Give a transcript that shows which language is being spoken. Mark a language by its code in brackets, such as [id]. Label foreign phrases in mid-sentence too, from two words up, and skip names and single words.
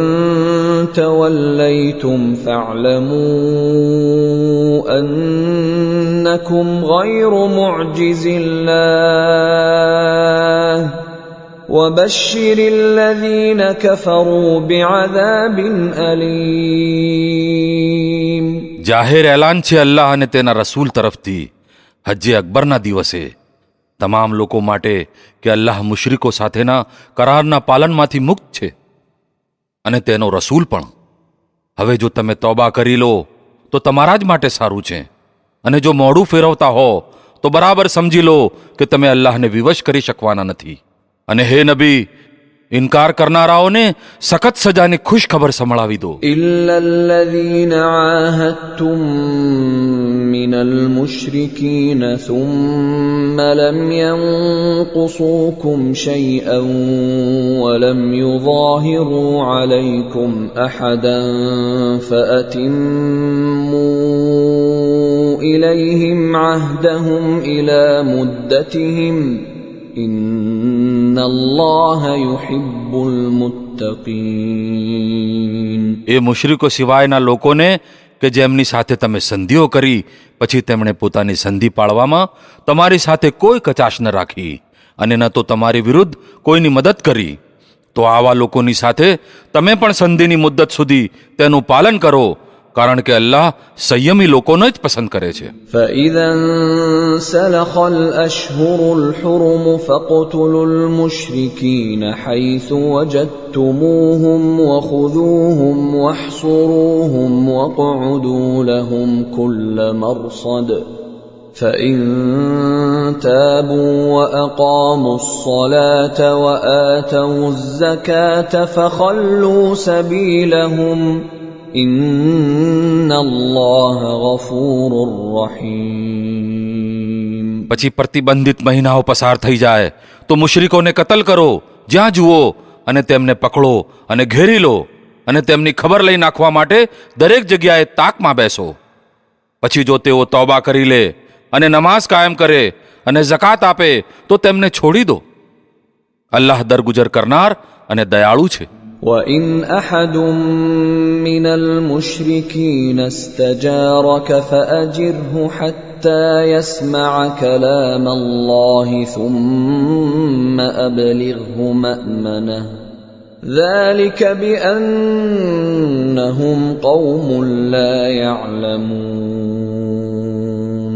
[ar] توليتم فاعلموا أنكم غير معجز الله وبشر الذين كفروا بعذاب أليم. [gu] જાહેર એલાન છે અલ્લાહ અને તેના રસૂલ તરફથી હજ્જે અકબરના દિવસે તમામ લોકો માટે કે અલ્લાહ મુશરિકો સાથેના કરારના પાલનમાંથી મુક્ત છે અને તેનો રસૂલ પણ. હવે જો તમે તૌબા કરી લો તો તમારા જ માટે સારું છે અને જો મોઢું ફેરવતા હો તો બરાબર સમજી લો કે તમે અલ્લાહને વિવશ કરી શકવાના નથી. અને હે નબી, ઇનકાર કરનારાઓને સખત સજાની ખુશ ખબર સંભળાવી દો. [ar] إلا الذين عاهدتم من المشركين ثم لم ينقصوكم شيئا ولم يظاهروا عليكم أحدا فأتموا إليهم عهدهم إلى مدتهم إن الله يحب المتقين. [gu] એ મુશરિકો સિવાયના લોકોને કે જેમની સાથે તમે સંધિઓ કરી પછી તેમણે પોતાની સંધિ પાળવામાં તમારી સાથે કોઈ કચાશ ન રાખી અને ન તો તમારી વિરુદ્ધ કોઈની મદદ કરી, તો આવા લોકોની સાથે તમે પણ સંધિની મુદ્દત સુધી તેનું પાલન કરો, કારણ કે અલ્લાહ સંયમી લોકોને જ પસંદ કરે છે. [ar] فإذا انسلخ الأشهر الحرم فاقتلوا المشركين حيث وجدتموهم وخذوهم واحصروهم واقعدوا لهم كل مرصد فإن تابوا وأقاموا الصلاة وآتوا الزكاة فخلوا سبيلهم إن الله غفور رحيم. [gu] પછી પ્રતિબંધિત મહિનાઓ પસાર થઈ જાય તો મુશરિકોને કતલ કરો જ્યાં જુઓ અને તેમને પકડો અને ઘેરી લો અને તેમની ખબર લઈ નાખવા માટે દરેક જગ્યાએ તાકમાં બેસો. પછી જો તેઓ તૌબા કરી લે અને નમાઝ કાયમ કરે અને ઝકાત આપે તો તેમને છોડી દો. અલ્લાહ દરગુજર કરનાર અને દયાળુ છે. [ar] وَإِنْ أَحَدٌ مِّنَ الْمُشْرِكِينَ اسْتَجَارَكَ فَأَجِرْهُ حَتَّى يَسْمَعَ كَلَامَ اللَّهِ ثُمَّ أَبْلِغْهُ مَأْمَنَهُ ذَلِكَ بِأَنَّهُمْ قَوْمٌ لَّا يَعْلَمُونَ.